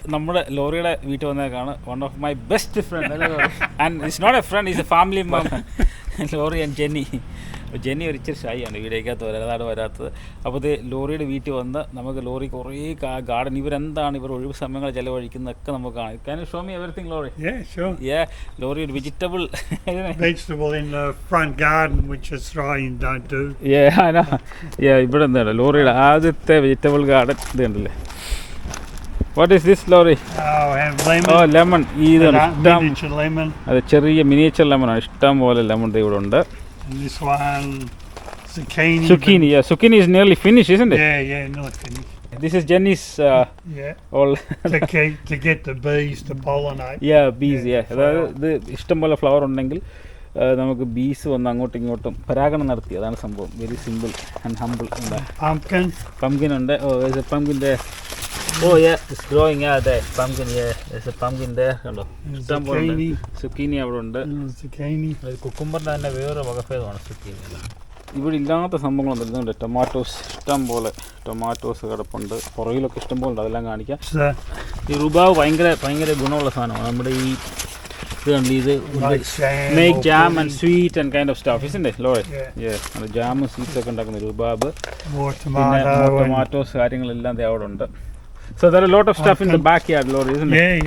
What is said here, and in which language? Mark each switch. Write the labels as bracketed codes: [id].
[ml] നമ്മുടെ ലോറിയുടെ വീട്ടിൽ വന്നേക്കാണ്. [en] one of my best friend, and it's not a friend, it's a family member, [ml] lorry and Jenny ഒരു ഇച്ചിരി ഷൈയാണ് വീടേക്കകത്ത് വരാത്തത്. അപ്പോൾ ഇത് ലോറിയുടെ വീട്ടിൽ വന്ന് നമുക്ക് ലോറി കുറേ ഗാർഡൻ, ഇവർ ഒഴിവ് സമയങ്ങൾ ചിലവഴിക്കുന്നതൊക്കെ നമുക്ക് കാണാം. [en] Can you show me everything, Lori? Yeah, sure. Yeah, Lori, vegetable in the front garden, which Australians don't do. Yeah, I know. [ml] Yeah, ഇവിടെ എന്താണ് ലോറിയുടെ ആദ്യത്തെ വെജിറ്റബിൾ ഗാർഡൻ ഇത് കണ്ടില്ലേ? [en] What is this, Lori? Oh, have lemon. Oh, lemon. Miniature lemon. [ml] അത് ചെറിയ miniature ലെമണാണ്. ഇഷ്ടം പോലെ ലെമൺ ഇവിടെ ഉണ്ട്. [en] And this one, zucchini. Zucchini, yeah. Zucchini is nearly finished, isn't it? Yeah, nearly finished. This is Jenny's all to get the bees to pollinate. Yeah, bees, yeah. [ml] അതായത് ഇത് ഇഷ്ടം പോലെ ഫ്ലവർ ഉണ്ടെങ്കിൽ നമുക്ക് ബീസ് വന്ന് അങ്ങോട്ടും ഇങ്ങോട്ടും പരാഗണം നടത്തി. അതാണ് സംഭവം. [en] Very simple and humble. [ml] Pumpkin ഉണ്ട്. [en] Oh, there's a pumpkin there. Oh yeah, it's growing. Yeah, there. Pumpkin, yeah. There's a pumpkin there. [ml] കണ്ടോ? ഇഷ്ടം പോലെ സുക്കീനി അവിടെ ഉണ്ട്. കുക്കുംബറിൻ്റെ തന്നെ വേറെ വകഭേദമാണ് സുക്കീനി. ഇവിടെ ഇല്ലാത്ത സംഭവങ്ങളൊന്നും ഇല്ല. ടൊമാറ്റോസ് ഇഷ്ടം പോലെ ടൊമാറ്റോസ് കിടപ്പുണ്ട്. പുറകിലൊക്കെ ഇഷ്ടം പോലെ ഉണ്ട്. അതെല്ലാം കാണിക്കാം. ഈ റുബാവ് ഭയങ്കര ഗുണമുള്ള സാധനമാണ്. നമ്മുടെ ഈ ഇത് കണ്ടി, ഇത് [en] Make jam and sweet and kind of stuff, isn't it, Lori? [ml] Yeah, jamun sweets ഒക്കെ ഉണ്ടാക്കുന്ന റുബാബ്, പിന്നെ ടൊമാറ്റോസ് കാര്യങ്ങളെല്ലാം അവിടെ ഉണ്ട്. [en] So there are a lot of stuff in the backyard, Lori, isn't it?